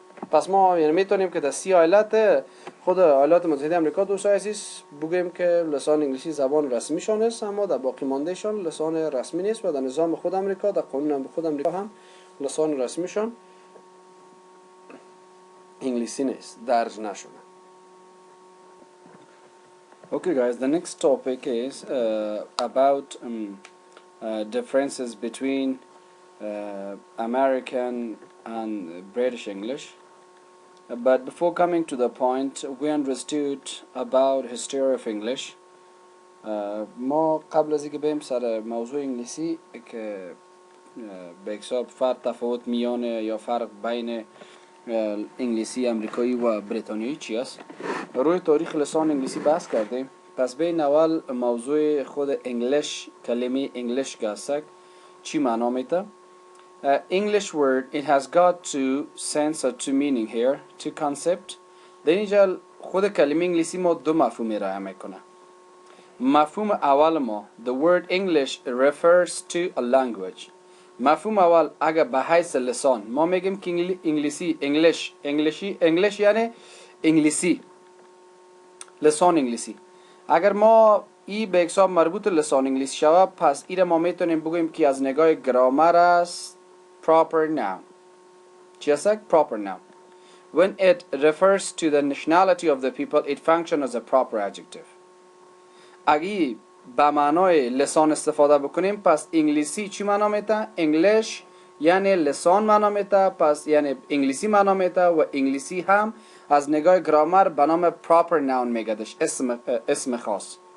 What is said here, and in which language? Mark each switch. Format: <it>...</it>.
<fa>پس ما یعنی میتونیم که در 30 ایالت خود ایالات متحده آمریکا دوستان عزیز بگیم که لسان انگلیسی زبان رسمیشان است، اما در باقی ماندهشان لسان رسمی نیست و در نظام خود امریکا، در قانون خود امریکا هم لسان رسمیشان انگلیسی نیست، درج نشده.</fa> <en>Okay guys, the next topic is about differences between American and British English. But before coming to the point, we understood about history of English.</en> <fa>ما قبل از اینکه بریم سر موضوع انگلیسی که به حساب فرق تفاوت میان یا فرق بین انگلیسی امریکایی و بریتانیایی چی است، روی تاریخ لسان انگلیسی بحث کردیم. پس بین اول موضوع خود انگلیش، کلمه انگلیش که هست چی معنا میده.</fa> <en>English word, it has got two sense or two meaning here, two concept.</en> <fa>در اینجا خود کلمه انگلیسی ما دو مفهوم ارائه میکنه. مفهوم اول ما</fa> <en>the word English refers to a language.</en> <fa>مفهوم اول اگر به حیث لسان ما میگیم که انگلیسی انگلیش یعنی انگلیسی، لسان انگلیسی. اگر ما ای به حساب مربوط لسان انگلیسی شود، پس ای را ما میتونیم بگوییم که از نگاه گرامر است proper noun. چی است؟ proper noun.</fa> <en>When it refers to the nationality of the people, it functions as a proper adjective.</en> <fa>اگه به معنای لسان استفاده بکنیم، پس انگلیسی چی معنا میده؟ انگلیش یعنی لسان معنا میده، پس یعنی انگلیسی معنا میده و انگلیسی هم از نگاه گرامر به نام proper noun میگدش، اسم خاص.</fa>